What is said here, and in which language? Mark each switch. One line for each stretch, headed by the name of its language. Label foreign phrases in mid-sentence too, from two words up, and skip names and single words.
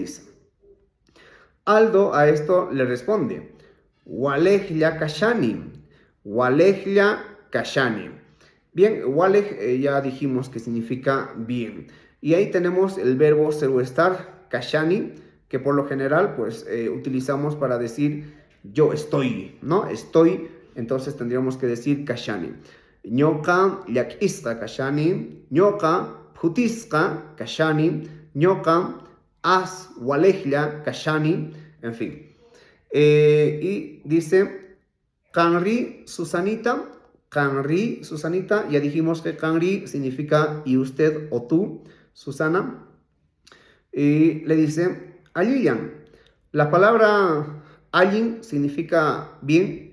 Spanish: Le dice. Aldo a esto le responde,
Quechua: Walejla kashani, Walejla kashani.
Spanish: Bien, Walej ya dijimos que significa bien. Y ahí tenemos el verbo ser o estar, kashani, que por lo general pues utilizamos para decir yo estoy, ¿no? Estoy, entonces tendríamos que decir kashani.
Quechua: Ñoka llak'isqa kashani, ñoka phutisqa kashani, ñoka as walejla kashani,
Spanish: en fin. Y dice,
Quechua: Kanri Susanita, Kanri Susanita,
Spanish: ya dijimos que Kanri significa y usted o tú, Susana. Y le dice, Aliyan, la palabra Ayin significa bien.